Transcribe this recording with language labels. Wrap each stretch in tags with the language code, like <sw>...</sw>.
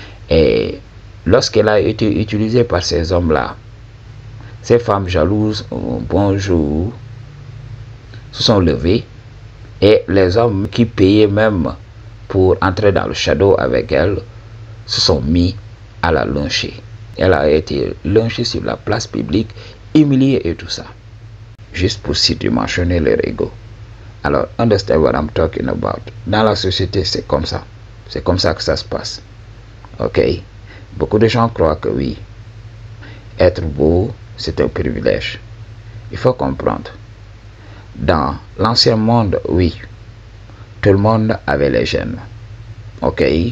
<fr>Et lorsqu'elle a été utilisée par ces hommes-là, ces femmes jalouses, un bon jour, se sont levées et les hommes qui payaient même pour entrer dans le shadow avec elle se sont mis à la lyncher. Elle a été lynchée sur la place publique, humiliée et tout ça, juste pour surdimensionner leur ego.</fr> <en>Alors, understand what I'm talking about.</en> <fr>Dans la société, c'est comme ça. C'est comme ça que ça se passe. Ok? Beaucoup de gens croient que oui, être beau, c'est un privilège. Il faut comprendre. Dans l'ancien monde, oui, tout le monde avait les gènes. Ok?</fr>